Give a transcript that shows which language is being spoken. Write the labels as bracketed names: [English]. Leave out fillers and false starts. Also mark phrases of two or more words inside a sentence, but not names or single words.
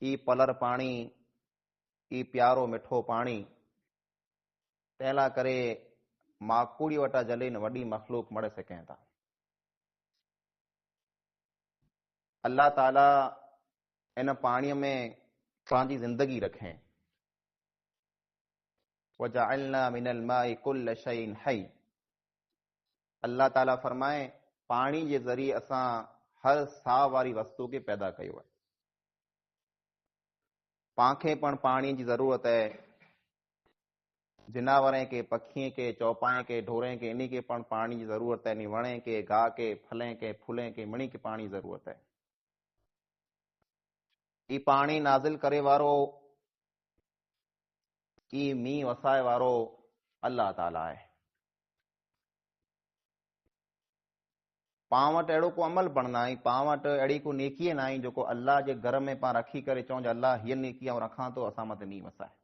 [Sindhi] ई पलर पाणी, ई प्यारो मिठो पाणी, तंहिं करे माकूड़ी वटा जले न वॾी मखलूक मरे सघनि था। अल्लाह ताला इन पाणीअ में पंहिंजी ज़िंदगी रखे। [Arabic] وجعلنا من الماء كل شيء حي. [Sindhi] अल्लाह ताला फरमाए पाणी जे ज़रिए असां हर साह वारी वस्तु खे पैदा कयो आहे। पांखे पण पाणी जी ज़रूरत है, जिनावरें के, पखीअ के, चौपाएं के, ढोरें के, इन के पण पाणी जी ज़रूरत है। इन वणे के, गाह के, फलें के, फुलें के, मणी के पाणी जी ज़रूरत है। ई पाणी नाज़िल करे वारो, ई मींहुं वसाए वारो अल्लाह ताला आहे। पां वटि अहिड़ो को अमल पण न आहे, पां वटि अहिड़ी को नेकीअ न आहे जेको अल्लाह जे घर में पां रखी करे चऊं अल्लाह हीअ नेकी आऊं रखां थो, असां मथे मींहुं वसाए।